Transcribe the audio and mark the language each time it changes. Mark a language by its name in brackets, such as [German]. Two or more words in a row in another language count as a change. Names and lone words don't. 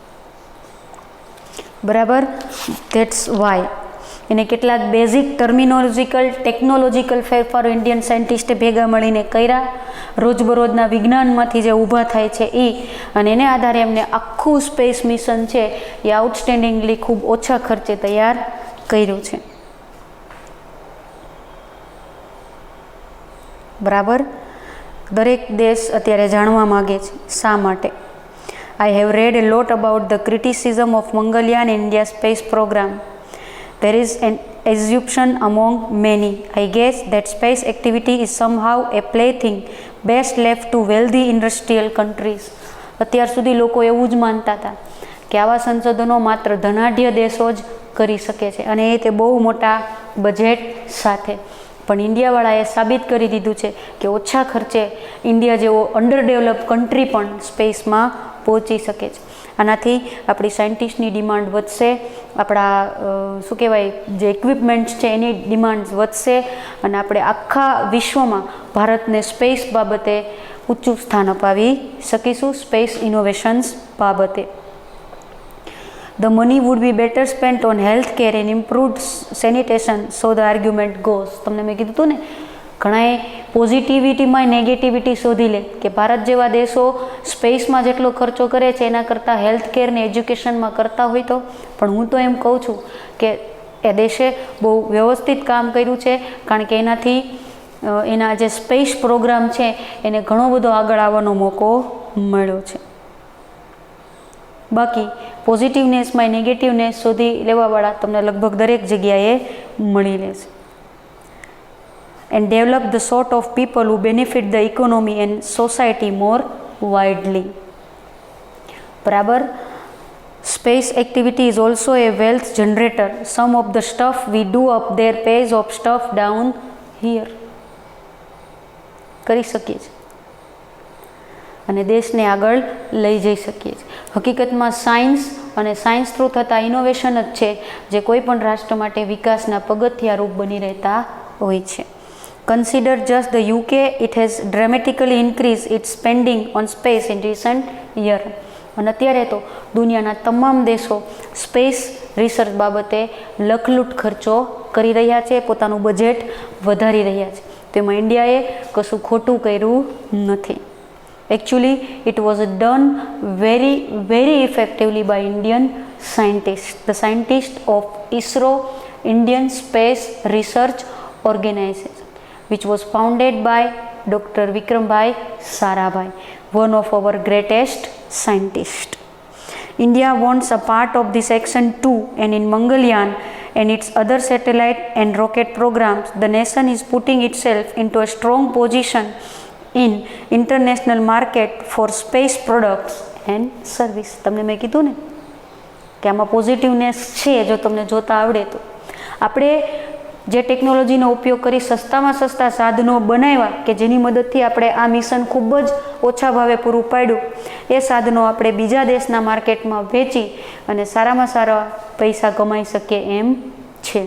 [Gujarati] બરાબર, [English] that's why [Gujarati] એને કેટલાક [English] basic terminological technological [Gujarati] ફેરફારો [English] Indian scientist [Gujarati] ભેગા મળીને કર્યા, રોજબરોજના વિજ્ઞાનમાંથી જે ઊભા થાય છે એ, અને એને આધારે એમને આખું [English] space mission [Gujarati] છે એ આઉટસ્ટેન્ડિંગલી ખૂબ ઓછા ખર્ચે તૈયાર કર્યું છે. બરાબર, દરેક દેશ અત્યારે જાણવા માગે છે શા માટે. [English] I have read a lot about the criticism of Mangalyaan and India's space program. There is an assumption among many, I guess, that space activity is somehow a plaything best left to wealthy industrial countries. [Gujarati] અત્યાર સુધી લોકો એવું જ માનતા હતા કે આવા સંશોધનો માત્ર ધનાઢ્ય દેશો જ કરી શકે છે, અને એ તે બહુ મોટા બજેટ સાથે. પણ ઇન્ડિયાવાળાએ સાબિત કરી દીધું છે કે ઓછા ખર્ચે ઇન્ડિયા જેવો [English] under develop country [Gujarati] પણ સ્પેસમાં પહોંચી શકે છે. આનાથી આપણી સાયન્ટિસ્ટની ડિમાન્ડ વધશે, આપણા શું કહેવાય જે ઇક્વિપમેન્ટ્સ છે એની ડિમાન્ડ વધશે, અને આપણે આખા વિશ્વમાં ભારતને સ્પેસ બાબતે ઊંચું સ્થાન અપાવી શકીશું, [English] space innovations [Gujarati] બાબતે. [English] The money would be better spent on health care and improved sanitation, so the argument goes. [Gujarati] તમને મેં કીધું હતું ને, ઘણાએ પોઝિટિવિટીમાં નેગેટિવિટી શોધી લે કે ભારત જેવા દેશો સ્પેસમાં જેટલો ખર્ચો કરે છે એના કરતાં [English] health care [Gujarati] ને એજ્યુકેશનમાં કરતા હોય તો. પણ હું તો એમ કહું છું કે એ દેશે બહુ વ્યવસ્થિત કામ કર્યું છે, કારણ કે એનાથી એના જે [English] space program [Gujarati] છે એને ઘણો બધો આગળ આવવાનો મોકો મળ્યો છે. બાકી પોઝિટિવનેસમાં નેગેટિવનેસ શોધી લેવાવાળા તમને લગભગ દરેક જગ્યાએ મળી રહેશે. [English] And develop the sort of people who benefit the economy and society more widely. બરાબર, space activity is also a wealth generator. Some of the stuff we do up there pays off stuff down here. [Gujarati] કરી શકીએ છીએ અને દેશને આગળ લઈ જઈ શકીએ છીએ. હકીકતમાં સાયન્સ અને [English] science through [Gujarati] થતા ઇનોવેશન જ છે જે કોઈ પણ રાષ્ટ્ર માટે વિકાસના પગથિયારૂપ બની રહેતા હોય છે. [English] Consider just the UK, it has dramatically increased its spending on space in recent year. [Gujarati] અને અત્યારે તો દુનિયાના તમામ દેશો [English] space research [Gujarati] બાબતે લખલૂટ ખર્ચો કરી રહ્યા છે, પોતાનું બજેટ વધારી રહ્યા છે. તેમાં ઇન્ડિયાએ કશું ખોટું કર્યું નથી. [English] Actually, it was done very effectively by Indian scientists. The scientists of ISRO, Indian Space Research Organization, which was founded by Dr. Vikram Sarabhai, one of our greatest scientists. India wants a part of this action too, and in Mangalyaan and its other satellite and rocket programs, the nation is putting itself into a strong position in international market for space products and service. [Gujarati] તમને મેં કીધું ને કે આમાં પોઝિટિવનેસ છે જો તમને જોતા આવડે તો. આપણે જે ટેકનોલોજીનો ઉપયોગ કરી સસ્તામાં સસ્તા સાધનો બનાવ્યા કે જેની મદદથી આપણે આ મિશન ખૂબ જ ઓછા ભાવે પૂરું પાડ્યું, એ સાધનો આપણે બીજા દેશના માર્કેટમાં વેચી અને સારામાં સારા પૈસા કમાઈ શકીએ એમ છે.